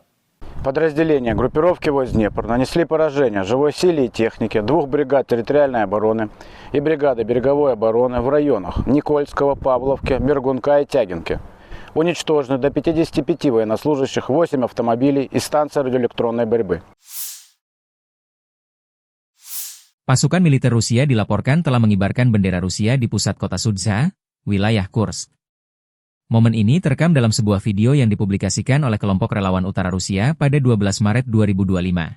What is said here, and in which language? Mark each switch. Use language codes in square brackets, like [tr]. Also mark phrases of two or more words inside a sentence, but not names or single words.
[ru] Подразделения группировки войск «Днепр» нанесли поражение живой силе и технике 2 бригад территориальной обороны и бригады береговой обороны в районах Никольского, Павловки, Бергунка и Тягинки. Уничтожены до 55 военнослужащих, 8 автомобилей и станция радиоэлектронной борьбы. [id] Pasukan militer Rusia dilaporkan telah mengibarkan bendera Rusia di pusat kota Sudza, wilayah Kursk. Momen ini terekam dalam sebuah video yang dipublikasikan oleh kelompok relawan utara Rusia pada 12 Maret 2025.